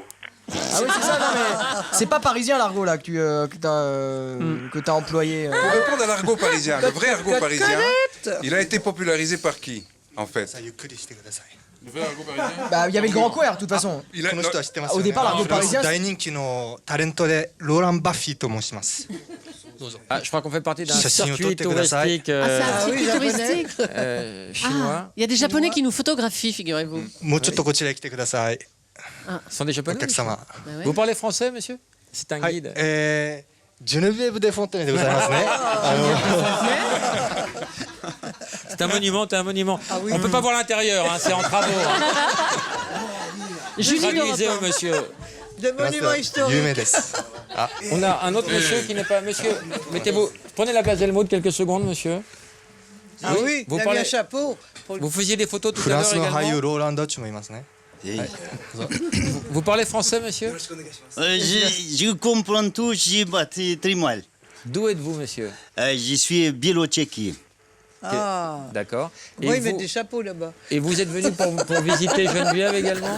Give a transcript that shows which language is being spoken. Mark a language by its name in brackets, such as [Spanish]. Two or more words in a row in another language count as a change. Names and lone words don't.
[French] Ah oui, c'est ça, non mais c'est pas parisien l'argot là que t'as employé. Pour répondre à l'argot parisien, le vrai argot parisien, il a été popularisé par qui, en fait? Le vrai argot parisien? Bah il y avait le grand couer de toute façon. Il a- Au départ l'argot parisien. [Japanese] 大人気のタレントでローラン・バッフィーと申します。 [French] Ah, je crois qu'on fait partie d'un [Japanese] Shashin [French] circuit [Japanese] 撮ってください. [French] touristique C'est un circuit japonais. touristique. chinois. Il y a des Japonais qui nous photographient, figurez-vous. [Japanese] もうちょっとこちらへ来てください。 [French] Ce sont des [Japanese] お [French] japonais. [Japanese] 客様。 [French] Bah ouais. Vous parlez français, monsieur? C'est un [Japanese] はい [French] guide.。 [Japanese] ジュネビエブ・デ・フォンテーネでございますね。 [French] C'est un monument, c'est un monument. On peut pas voir l'intérieur, hein, c'est en travaux. Julie Traduisez d'Europe au monsieur. De monuments [Japanese] 有 [French] historiques. [Japanese] 名です。あ、 [French] On a un autre monsieur qui n'est pas monsieur. Mettez-vous. Prenez la place d'Helmut quelques secondes, monsieur. Ah oui, vous il a mis parlez- un chapeau. Vous faisiez des photos tout [Japanese] フ [French] à [Japanese] ラン [French] l'heure [Japanese] スの俳優 [French] également. [Japanese] ローラン・ダッチもいますね。 [French] Vous parlez français, monsieur? Je comprends tout, j'ai battu très mal. D'où êtes-vous, monsieur? Je suis Biélotchéquie. Ah. D'accord. Moi, ils vous, mettent des chapeaux là-bas. et vous êtes venu pour visiter Geneviève également?